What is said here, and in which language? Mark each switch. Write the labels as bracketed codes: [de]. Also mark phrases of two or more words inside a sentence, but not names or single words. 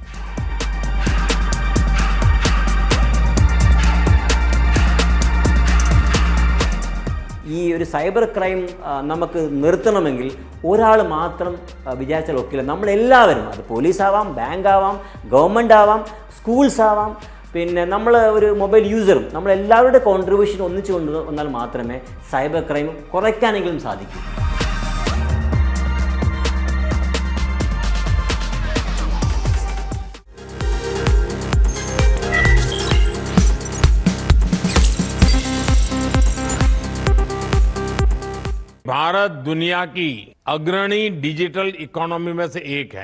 [ml] ഈ ഒരു [en] cyber crime [ml] നമുക്ക് നിർത്തണമെങ്കിൽ ഒരാൾ മാത്രം വിചാരിച്ചാൽ ഒക്കില്ല. നമ്മളെല്ലാവരും, അത് പോലീസാവാം, ബാങ്കാവാം, ഗവൺമെൻറ് ആവാം, സ്കൂൾസ് ആവാം, പിന്നെ നമ്മൾ ഒരു [en] mobile user, [ml] നമ്മളെല്ലാവരുടെ കോൺട്രിബ്യൂഷൻ ഒന്നിച്ചു കൊണ്ടുവന്നാൽ മാത്രമേ [en] cyber crime [ml] കുറയ്ക്കാനെങ്കിലും സാധിക്കൂ. [hi] भारत दुनिया की अग्रणी [en] digital economy [hi] में से एक है.